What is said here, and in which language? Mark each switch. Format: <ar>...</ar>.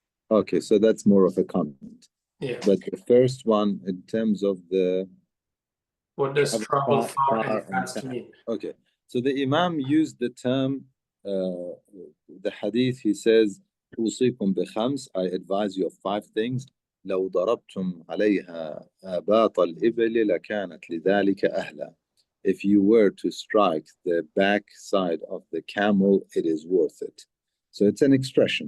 <en>Okay, so that's more of a comment. Yeah. But the first one, in terms of the what does travel far and fast mean? Okay, so the Imam used the term, the hadith, he says,</en> <ar>أوصيكم بخمس,</ar> <en>I advise you of 5 things.</en> <ar>لو ضربتم عليها آباط الإبل لكانت لذلك أهلا.</ar> <en>If you were to strike the back side of the camel, it is worth it. So it's an expression.</en>